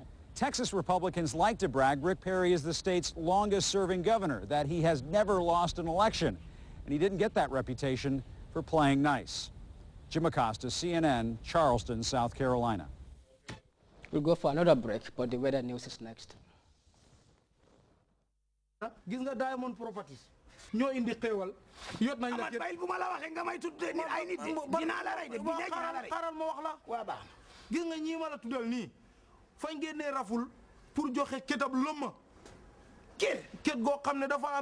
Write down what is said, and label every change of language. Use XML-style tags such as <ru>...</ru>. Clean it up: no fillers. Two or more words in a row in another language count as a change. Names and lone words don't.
<en>Texas Republicans like to brag Rick Perry is the state's longest-serving governor, that he has never lost an election. And he didn't get that reputation for playing nice. Jim Acosta, CNN, Charleston, South Carolina. We'll go for another break, but the weather news is next.</en> <wo>Gis nga Diamond Properties ñoo indi xéewal yot nañ la bayil bu ma la waxee nga may tuddee nit ay nit dinaa la rey de bi dinaa la rey xaaral ma wax la waa baax gis nga ñii ma la tuddal nii fañ génnee raful pour joxe kétab lëmma két goo xam ne dafa</wo>